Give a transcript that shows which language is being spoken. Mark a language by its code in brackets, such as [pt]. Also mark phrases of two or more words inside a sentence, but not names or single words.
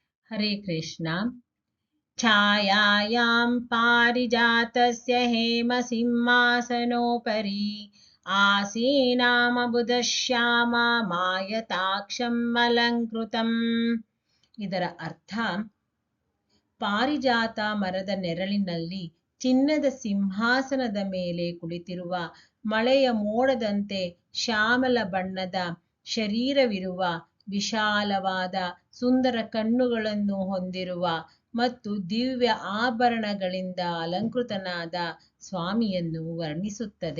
[sa] हरे कृष्ण। छायायां पारिजातस्य हेमसिंहासनोपरि आसीनामबुधश्यामा मायताक्षम् अलङ्कृतम्. [kn] ಇದರ ಅರ್ಥ, ಪಾರಿಜಾತ ಮರದ ನೆರಳಿನಲ್ಲಿ ಚಿನ್ನದ ಸಿಂಹಾಸನದ ಮೇಲೆ ಕುಳಿತಿರುವ ಮಳೆಯ ಮೋಡದಂತೆ ಶ್ಯಾಮಲ ಬಣ್ಣದ ಶರೀರವಿರುವ, ವಿಶಾಲವಾದ ಸುಂದರ ಕಣ್ಣುಗಳನ್ನು ಹೊಂದಿರುವ ಮತ್ತು ದಿವ್ಯ ಆಭರಣಗಳಿಂದ ಅಲಂಕೃತನಾದ ಸ್ವಾಮಿಯನ್ನು ವರ್ಣಿಸುತ್ತದೆ.